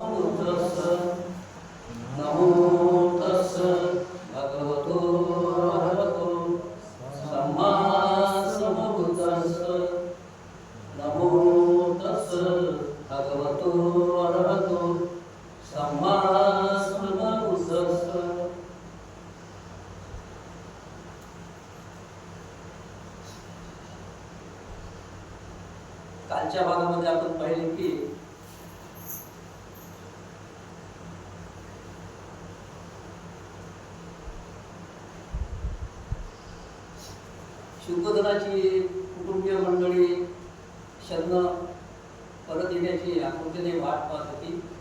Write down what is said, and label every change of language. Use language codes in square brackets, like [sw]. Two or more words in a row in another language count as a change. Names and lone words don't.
[pi] बुद्धस्स नमो तस्स भगवतो अरहतो सम्मा सम्बुद्धस्स नमो तस्स भगवतो अरहतो सम्मा सम्बुद्धस्स। [mr] कालच्या भागामध्ये आपण पाहिले की शुद्धोधनाची कुटुंबीय मंडळी शरण परत येण्याची आकृतीने वाट पाहत होती.